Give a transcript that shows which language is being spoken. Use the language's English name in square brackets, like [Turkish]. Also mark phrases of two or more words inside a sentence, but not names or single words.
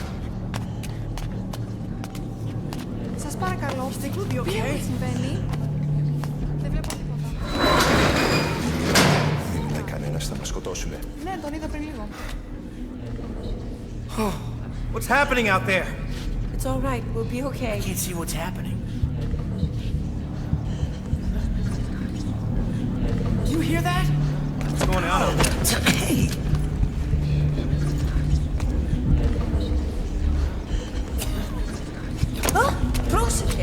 [Greek] Σας παρακαλώ, τι συμβαίνει? Δεν βλέπω τίποτα. Δεν κανένας θα μας σκοτώσουνε. Ναι, τον είδα πριν λίγο. [English] What's happening out there? It's all right, we'll be okay. I can't see what's happening. Do you hear that? What's going on out there? Hey! [Greek] Πρόσεχε!